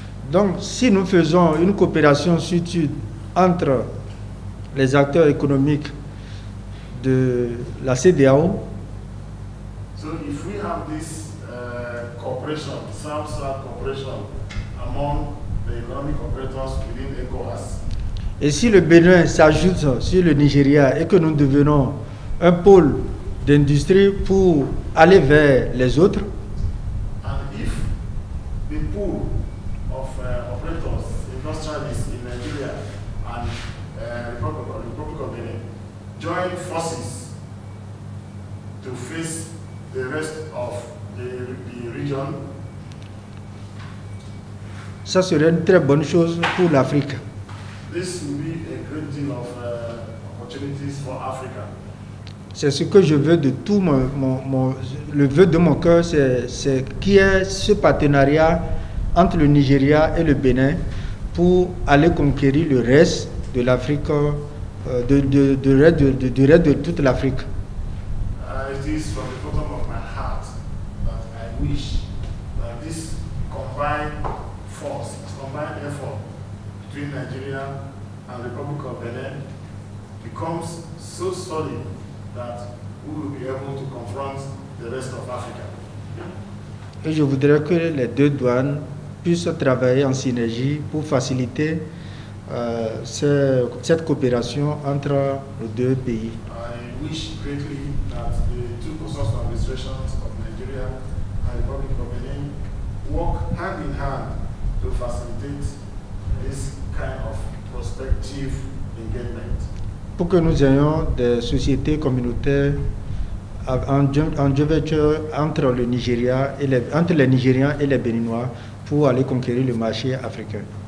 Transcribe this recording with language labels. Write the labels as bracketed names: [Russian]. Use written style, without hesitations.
[French] Donc si nous faisons une coopération sud-sud entre les acteurs économiques de la CEDEAO. [English] So if we have this cooperation, South-South cooperation among the economic operators within ECOWAS. [French] Et si le Bénin s'ajoute sur le Nigeria et que nous devenons un pôle d'industrie pour aller vers les autres. [English] And if the pool of operators, industrialists in Nigeria and Republic of Benin join forces to face the rest of the region. [French] Ça serait une très bonne chose pour l'Afrique. [English] This will be a great deal of opportunities for Africa. [French] C'est ce que je veux de tout le vœu de mon cœur, c'est qu'il y ait ce partenariat entre le Nigeria et le Bénin pour aller conquérir le reste de l'Afrique, du reste de toute l'Afrique. [English] It is from the bottom of my heart that I wish that this combined force, combined effort between Nigeria and the Republic of Benin becomes so solid that we will be able to confront the rest of Africa. [French] Et je voudrais que les deux douanes puissent travailler en synergie pour faciliter cette coopération entre les deux pays. [English] I wish greatly that the two customs administrations of Nigeria and the Republic of Benin work hand in hand to facilitate this kind of prospective engagement. [French] Pour que nous ayons des sociétés communautaires en jointure entre le Nigeria entre les Nigérians et les Béninois pour aller conquérir le marché africain.